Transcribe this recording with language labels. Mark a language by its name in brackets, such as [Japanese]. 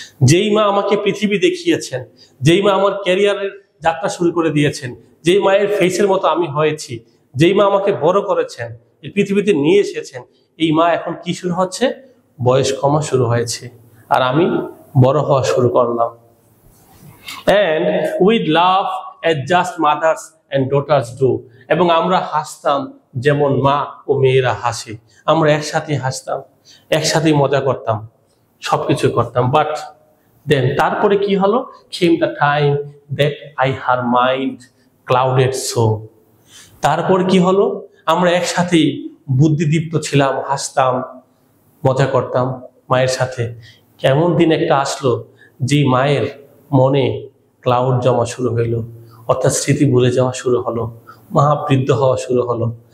[Bangla] যেই মা আমাকে পৃথিবী দেখিয়েছেন, যেই মা আমার ক্যারিয়ারের যাত্রা শুরু করে দিয়েছেন, যেই মায়ের ফেসের মতো আমি হয়েছি, যেই মা আমাকে বড় করেছেন, এই পৃথিবীতে নিয়ে এসেছেন, এই মা এখন কি শুরু হচ্ছে? বয়স কমা শুরু হয়েছে, আর আমি বড় হওয়া শুরু করলাম। [English] And we'd laugh as just mothers and daughters do, [Bangla] এবং আমরা হাসতাম যেমন মা ও মেয়েরা হাসে। আমরা একসাথে হাসতাম, একসাথে মজা করতাম, সবকিছু করতাম। [English] but then [Bangla] তারপরে কি হলো? [English] came the time that her mind clouded so, [Bangla] তারপর কি হলো? আমরা একসাথেই বুদ্ধিদীপ্ত ছিলাম, হাসতাম, মজা করতাম মায়ের সাথে। কেমন দিন একটা আসলো যে মায়ের মনে ক্লাউড জমা শুরু হইলো, অর্থাৎ স্মৃতি ভুলে যাওয়া শুরু হলো, মা বৃদ্ধ হওয়া শুরু হলো।